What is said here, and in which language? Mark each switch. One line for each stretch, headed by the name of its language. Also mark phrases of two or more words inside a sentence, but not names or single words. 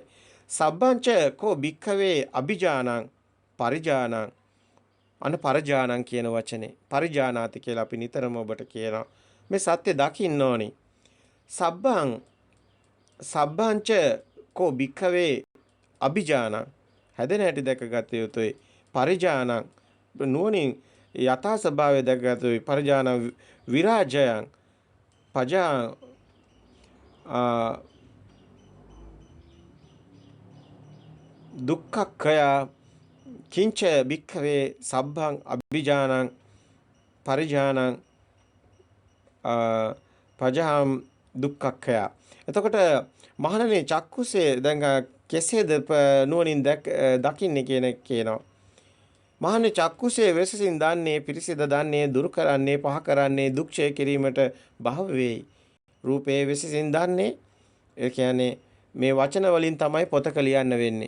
Pali: සබ්බංච කෝ භික්ඛවේ අභිජානං පරිජානං අන පරජානං
Sinhala: කියන වචනේ පරිජානාති කියලා අපි නිතරම ඔබට කියනවා. මේ සත්‍ය දකින්න ඕනි.
Pali: සබ්බංච කෝ භික්ඛවේ අභිජානං
Sinhala: හැදෙන හැටි දැකගත යුතුයි. පරිජානං නුවණින් යථා ස්වභාවය දැකගත යුතුයි.
Pali: පරිජානං විරාජයං පජා දුක්ඛක්ඛය කිංච භික්ඛවේ සබ්බං අභිජානං පරිජානං පජහම් දුක්ඛක්ඛය.
Sinhala: එතකොට මහණනේ චක්කුසේ දැන් කෙසේද නුවණින් දකින්නේ කියන එක කියනවා. මහණේ චක්කුසේ වෙසසින් දන්නේ පිරිසිද දන්නේ දුරු කරන්නේ පහ කරන්නේ දුක් ක්ෂය කිරීමට භව වේයි. රූපේ වෙසසින් දන්නේ ඒ කියන්නේ මේ වචන වලින් තමයි පොතක ලියන්න වෙන්නේ.